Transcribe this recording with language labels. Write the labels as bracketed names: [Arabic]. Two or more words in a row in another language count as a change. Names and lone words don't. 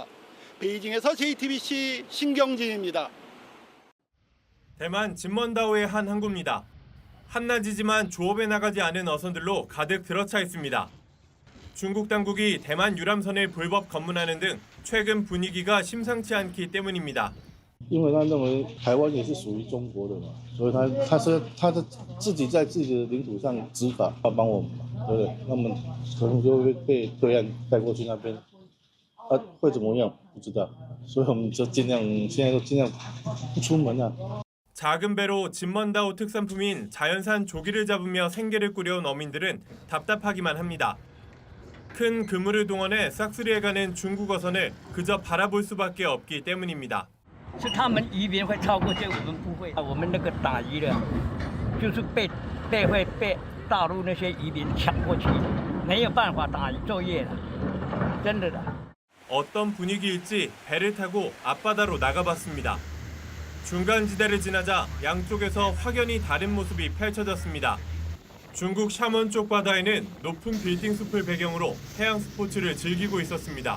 [Korean] 베이징에서 JTBC 신경진입니다. 대만 진먼다오의 한 항구입니다. 한낮이지만 조업에 나가지 않은 어선들로 가득 들어차 있습니다. 중국 당국이 대만 유람선을 불법 검문하는 등 최근 분위기가 심상치 않기 때문입니다. [Chinese] 因为他认为台湾也是属于中国的嘛，所以他自己在自己的领土上执法，要帮我们嘛，对不对？那么可能就会被对岸带过去那边，会怎么样不知道，所以我们就现在都尽量不出门啊。 [Korean] 작은 배로 진먼다오 특산품인 자연산 조기를 잡으며 생계를 꾸려온 어민들은 답답하기만 합니다. 큰 그물을 동원해 싹쓸이해가는 중국 어선을 그저 바라볼 수밖에 없기 때문입니다. [Chinese] 是他们渔民会超过这，我们不会。我们那个打鱼的，就是被大陆那些渔民抢过去，没有办法打鱼作业了，真的的。 [Korean] 어떤 분위기일지 배를 타고 앞바다로 나가봤습니다. 중간지대를 지나자 양쪽에서 확연히 다른 모습이 펼쳐졌습니다. 중국 샤먼 쪽 바다에는 높은 빌딩 숲을 배경으로 해양 스포츠를 즐기고 있었습니다.